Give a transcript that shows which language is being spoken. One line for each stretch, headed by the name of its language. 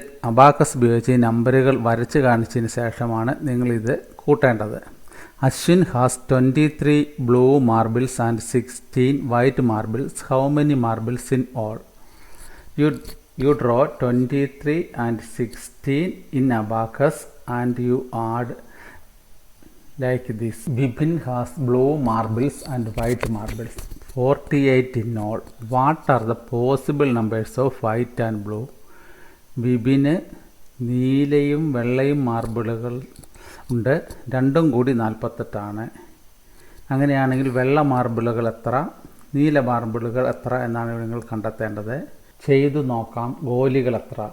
Malayalam: Abacus ഉപയോഗിച്ച് ഈ നമ്പറുകൾ വരച്ച് കാണിച്ചതിന് ശേഷമാണ് നിങ്ങളിത് കൂട്ടേണ്ടത്.
English: Ashwin has 23 blue marbles and 16 white marbles. How many marbles in all? You draw 23 and 16 in abacus and you add like this. Bipin has blue marbles and white marbles. 48 in all. What are the possible numbers of white and blue?
Malayalam: Bibin നീലയും വെള്ളയും മാർബിളുകൾ ഉണ്ട്, രണ്ടും കൂടി 48. അങ്ങനെയാണെങ്കിൽ വെള്ള മാർബിളുകൾ എത്ര, നീല മാർബിളുകൾ എത്ര എന്നാണ് നിങ്ങൾ കണ്ടെത്തേണ്ടത്. ചെയ്തു നോക്കാം. ഗോലികൾ എത്ര?